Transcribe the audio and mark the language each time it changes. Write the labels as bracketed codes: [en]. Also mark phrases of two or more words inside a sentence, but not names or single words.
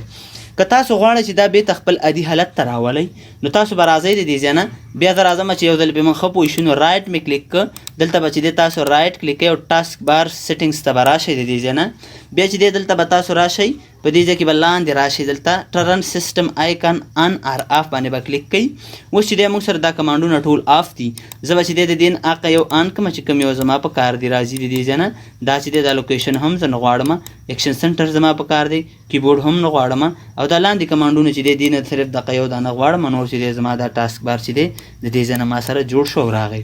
[ps] که تاسو غواړئ چې دا بیرته خپل عادي حالت ته راولئ نو تاسو به راځئ د دې ځای نه بیا زه راځم چې یو ځل بیا موږ ښه پوه شو نو رایټ مې کلیک کړه دلته به چې دی تاسو [en] right click [ps] کوئ او [en] taskbar settings [ps] ته به راشئ د دې ځای نه بیا چې دی دلته به تاسو راشئ په دې ځای کې به لاندې راشئ دلته [en] turn system icon on or off [ps] باندې به کلیک کوئ. اوس چې دی موږ سره دا کمانډونه ټول آف دي زه به چې دی د دې نه هغه یو آن کړم چې کوم یو زما په کار دی راځي د دې ځای نه دا چې دی دا لوکیشن هم زه نه غواړم [en] action center [ps] زما په کار دی کیبورډ هم نه غواړم او دا لاندې کمانډونه چې دی دې نه صرف دغه یو دا نه غواړم نور چې دی زما دا [en] taskbar [ps] چې دی د دې ځای نه ما سره جوړ شو او راغی.